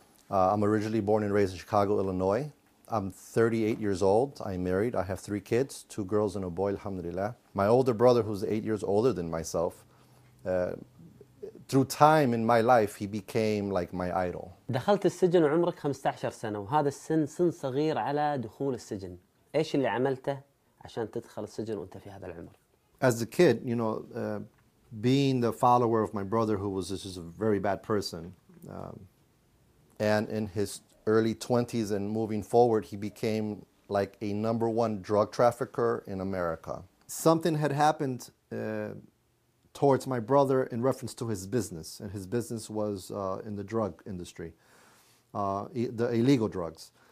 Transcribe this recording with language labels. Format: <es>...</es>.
<en>I'm originally born and raised in Chicago, Illinois. I'm 38 years old. I'm married. I have three kids, two girls and a boy, alhamdulillah. My older brother, who's 8 years older than myself, through time in my life, he became like my idol.</en> <ar>دخلت السجن وعمرك 15 سنة وهذا السن سن صغير على دخول السجن. إيش اللي عملته عشان تدخل السجن وأنت في هذا العمر؟</ar> <en>As a kid, you know, being the follower of my brother, who was just a very bad person, and in his early 20s and moving forward, he became like a number one drug trafficker in America. Something had happened towards my brother in reference to his business, and his business was in the drug industry, the illegal drugs.</en>